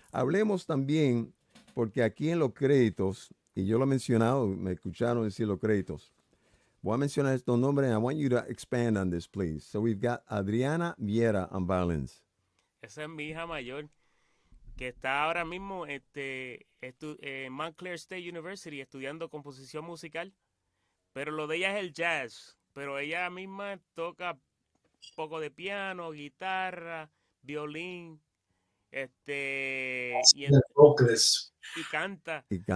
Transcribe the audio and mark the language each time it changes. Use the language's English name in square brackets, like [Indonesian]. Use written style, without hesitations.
[Spanish] Hablemos también, porque aquí en los créditos, y yo lo he mencionado, me escucharon decir los créditos. Voy a mencionar estos nombres, [English] and I want you to expand on this, please. So we've got Adriana Viera on violins. [Spanish] Esa es mi hija mayor, que está ahora mismo en Montclair State University estudiando composición musical, pero lo de ella es el jazz, pero ella misma toca un poco de piano, guitarra, violín, y canta.